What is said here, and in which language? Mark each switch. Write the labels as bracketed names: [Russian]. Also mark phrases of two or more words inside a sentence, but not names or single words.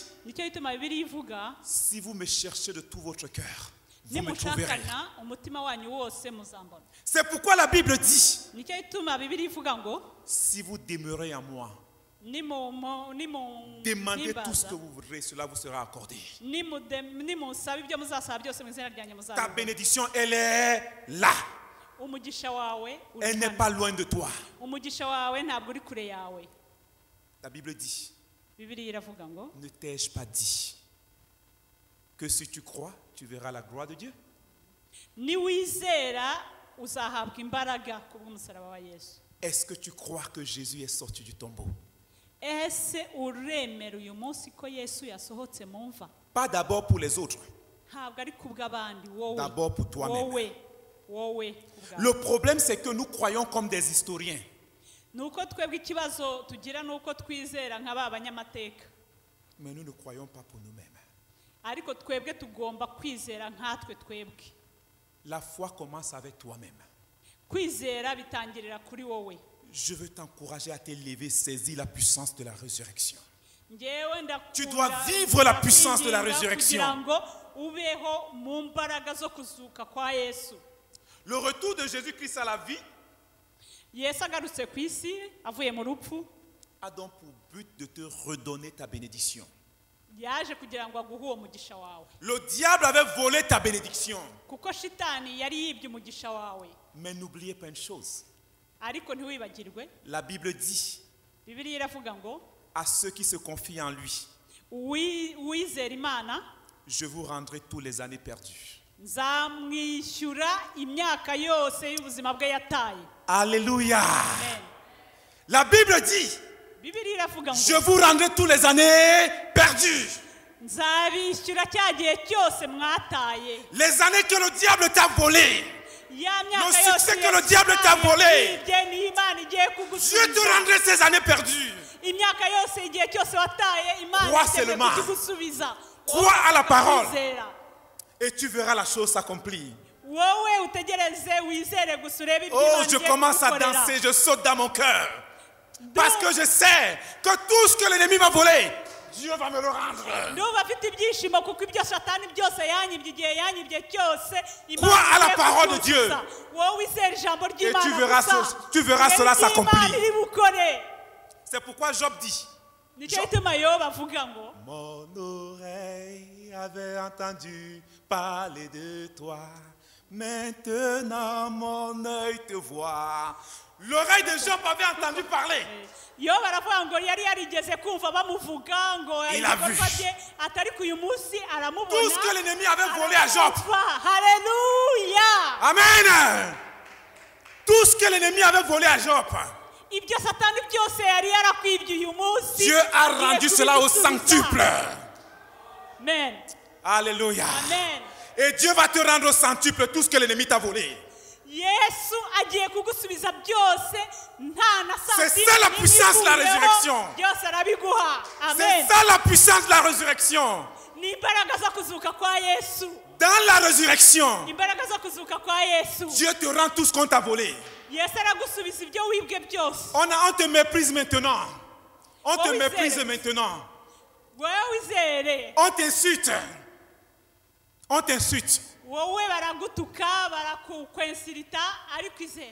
[Kinyarwanda] Nicyo gituma Bibiliya ivuga, [French] si vous me cherchez de tout votre cœur, vous me trouverez. [Kinyarwanda] nimushakana umutima wanyu wose muzambona. [French] C'est pourquoi la Bible dit, [Kinyarwanda] Nicyo gituma Bibiliya ivuga ngo [French] si vous demeurez en moi, demandez tout ce que vous voudrez, cela vous sera accordé. [Kinyarwanda] nimusaba ibyo muzasaba byose mu izina ryanjye [French] Ta [Kinyarwanda] muzabibona. [French] bénédiction, elle est là. [Kinyarwanda] Umugisha wawe uri [French] Elle n'est [Kinyarwanda] hano. [French] pas loin de toi. [Kinyarwanda] Umugisha wawe ntabwo uri kure yawe. [French] La Bible dit, [Kinyarwanda] Bibiliya iravuga ngo, [French] ne t'ai-je pas dit que si tu crois, tu verras la gloire de Dieu? [Kinyarwanda] niwizera uzahabwa imbaraga kubw'umusaraba wa Yesu. [French] Est-ce que tu crois que Jésus est sorti du tombeau? [Kinyarwanda] Ese uremera uyu munsi ko Yesu yasohotse mu mva? [French] Pas d'abord pour les autres, [Kinyarwanda] Ntabwo ari kubw'abandi, wowe. [French] d'abord pour toi-même. [Kinyarwanda] Wowe kubwawe. [French] Le problème, c'est que nous croyons comme des historiens. [Kinyarwanda] Nuko twebwe ikibazo tugira nuko twizera nk'aba banyamateka. [French] Mais nous ne croyons pas pour nous-mêmes. [Kinyarwanda] Ariko twebwe tugomba kwizera nkatwe twebwe. [French] La foi commence avec toi-même. [Kinyarwanda] Kwizera bitangirira kuri wowe. [French] Je veux t'encourager à te lever, saisir la puissance de la résurrection. [Kinyarwanda] Njyewe [French] Tu dois vivre la puissance de la résurrection. [Kinyarwanda] kugira ngo ubeho mu mbaraga zo kuzuka kwa Yesu. [French] Le retour de Jésus-Christ à la vie [Kinyarwanda] Yesu agarutse ku isi avuye mu rupfu, [French] a donc pour but de te redonner ta bénédiction. [Kinyarwanda] yaje kugira ngo aguhe uwo mugisha wawe. [French] Le diable avait volé ta bénédiction. [Kinyarwanda] Kuko shitani yari yibye umugisha wawe. [French] Mais n'oubliez pas une chose. [Kinyarwanda] Ariko ntiwibagirwe, [French] La Bible dit [Kinyarwanda] Bibiliya iravuga ngo, [French] à ceux qui se confient en lui, [Kinyarwanda] uwizera Imana [French] je vous rendrai tous les années perdues. [Kinyarwanda] nzamwishyura imyaka yose y'ubuzima bwe yataye. [French] Alléluia. [Kinyarwanda] Amen. [French] La Bible dit, [Kinyarwanda] Bibiliya iravuga [French] je [Kinyarwanda] ngo, [French] vous rendrai tous les années perdues. [Kinyarwanda] nzabishyura cya gihe cyose mwataye. [French] Les années que le diable t'a volées, [Kinyarwanda] Ya [French] le [Kinyarwanda] myaka yose [French] succès que le diable t'a volé, [Kinyarwanda] yibye ni Imana igiye [French] je te [Kinyarwanda] kugusubiza. [French] rendrai ces années perdues. [Kinyarwanda] imyaka yose igihe cyose wataye imana [French] Crois [Kinyarwanda] iteguye [French] seulement. [Kinyarwanda] kukigusubiza. [French] Crois à la parole. [Kinyarwanda] Kwizera. [French] et tu verras la chose s'accomplir. [Kinyarwanda] wowe utegereze wizere gusa urebe ibyo [French] Oh, [Kinyarwanda] Imana [French] je [Kinyarwanda] igiye [French] commence à [Kinyarwanda] kugukorera. [French] danser, je saute dans mon cœur. Parce que je sais que tout ce que l'ennemi m'a volé, Dieu va me le rendre. [Kinyarwanda] ndumva afite ibyishimo kuko ibyo satani byose yanyibye igihe yanyibye cyose [French] Crois à la [Kinyarwanda] igiye [French] parole de [Kinyarwanda] kubyuzuza. [French] Dieu. [Kinyarwanda] wowe wizere ijambo ry'imana [French] tu verras [Kinyarwanda] gusa. [French] tu verras cela [Kinyarwanda] Urebe ibyo [French] s'accomplir. [Kinyarwanda] Imana iri bukore. [French] C'est pourquoi Job dit, [Kinyarwanda] nicyo gituma yoba avuga ngo [French] mon oreille avait entendu parler de toi. Maintenant mon œil te voit. L'oreille de Job avait entendu parler. [Kinyarwanda] yoba aravuga ngo yari yarigeze kumva bamuvuga ngo [French] Il a vu. [Kinyarwanda] ibikorwa bye atari ku uyu munsi aramubona. [French] Tout ce que l'ennemi avait volé à Job. [Kinyarwanda] Haleluya. Amen. [French] Tout ce que l'ennemi avait volé à Job, [Kinyarwanda] ibyo satani byose yari yarakwibye uyu munsi [French] Dieu a [Kinyarwanda] agiye [French] rendu cela au [Kinyarwanda] kubigusubiza. [French] centuple. [Kinyarwanda] Amen. [French] Alléluia. [Kinyarwanda] Amen. [French] Et Dieu va te rendre au centuple tout ce que l'ennemi t'a volé. [Kinyarwanda] yesu agiye kugusubiza byose nta na [French] C'est [Kinyarwanda] santime [French] ça la [Kinyarwanda] n'imwe [French] puissance de la [Kinyarwanda] ikuyeho, [French] résurrection. [Kinyarwanda] byose arabiguha. [French] C'est [Kinyarwanda] Amen. [French] ça la puissance de la résurrection. [Kinyarwanda] ni imbaraga zo kuzuka kwa yesu. Dans la résurrection, imbaraga zo kuzuka kwa yesu. [French] Dieu te rend tout ce qu'on t'a volé. [Kinyarwanda] yesu aragusubiza ibyo wibwe byose. [French] On te méprise maintenant. On te Oh oui, méprise c'est- maintenant. [Kinyarwanda] wowe wizere. [French] On t'insulte. On t'insulte. [Kinyarwanda] wowe baragutuka barakukwensirita ariko izere.